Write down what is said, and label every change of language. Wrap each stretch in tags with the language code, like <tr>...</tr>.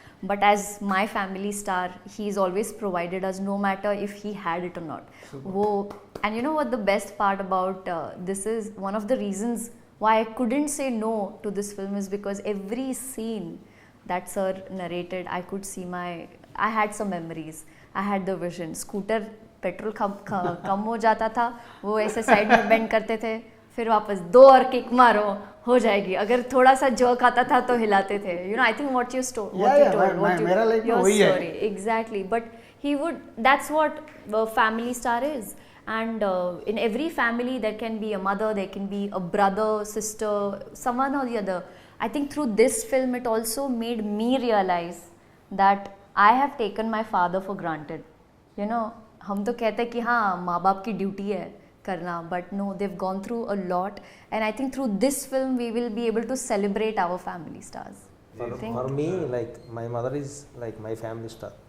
<en>But as my family star, he's always provided us, no matter if he had it or not. And you know what the best part about this is, one of the reasons why I couldn't say no to this film is because every scene that sir narrated, I had some memories. I had the vision.</en> <hi>Scooter petrol कम हो जाता था, वो ऐसे side में bend करते थे, फिर वापस 2 और किक मारो, हो जाएगी. अगर थोड़ा सा जर्क आता था तो हिलाते थे.</hi> <en>I think what you told, your story, exactly. But he would, that's what family star is. And in every family there can be a mother, there can be a brother, sister, someone or the other. I think through this film it also made me realize that I have taken my father for granted.</en> <hi>हम तो कहते हैं कि हाँ माँ बाप की duty है करना,</hi> <en>but no, they've gone through a lot. And I think through this film we will be able to celebrate our family stars. For me, like my mother is like my family star.</en>